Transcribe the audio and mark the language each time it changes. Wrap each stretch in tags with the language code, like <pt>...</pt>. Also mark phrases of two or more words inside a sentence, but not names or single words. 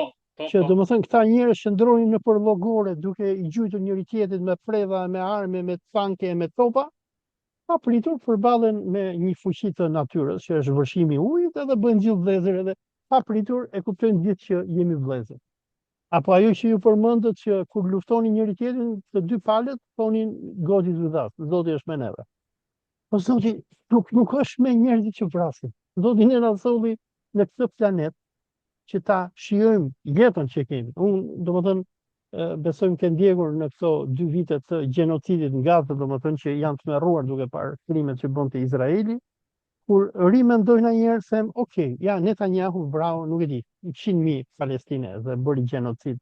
<sq>Që domethënë këta njerëz qëndronin nëpër llogore duke i gjujtur njëri tjetrit me preva, me armë, me tanke, me topa, pa pritur përballen me një fuqi të natyrës, që është vërshimi i ujit, edhe bëhen gjithë vëllezër, edhe pa pritur e kuptojnë gjithë që jemi vëllezër. Apo ajo që ju përmendët që kur luftonin njëri tjetrin, të dy palët thonin</sq> <en>God is with us,</en> <sq>Zoti është me neve. Po Zoti nuk është me njerëzit që vrasin. Zoti ne na solli në këtë planet që ta shijojmë jetën që kemi. Unë domethënë besojmë ke ndjekur në këto 2 vite të gjenocidit në Gazë, domethënë që janë tmerruar duke parë krimet që bën te Izraeli, kur rimendoj ndonjëherë them, okay, ja Netanyahu vrau, nuk e di, 100.000 palestinezë dhe bëri gjenocid.</sq>